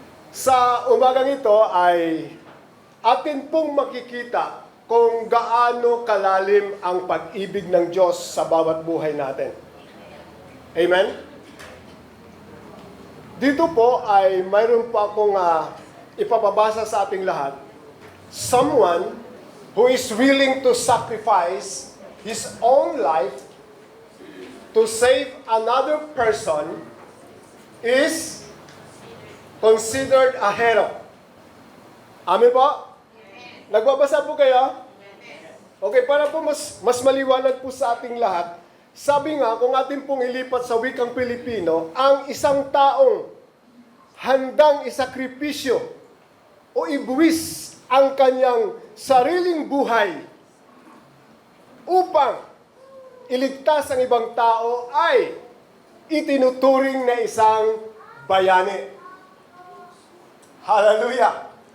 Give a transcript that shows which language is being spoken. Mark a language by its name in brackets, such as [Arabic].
[Filipino] Sa umagang ito ay atin pong makikita kung gaano kalalim ang pag-ibig ng Diyos sa bawat buhay natin. Amen? Dito po ay mayroon pa akong ipapabasa sa ating lahat. [English] Someone who is willing to sacrifice his own life to save another person is considered a hero. [Filipino] Amen po? Nagbabasa po kayo? Okay, para po mas maliwanag po sa ating lahat, sabi nga, kung atin pong ilipat sa wikang Pilipino, ang isang taong handang isakripisyo o ibuwis ang kanyang sariling buhay upang iligtas ang ibang tao ay itinuturing na isang bayani. Hallelujah!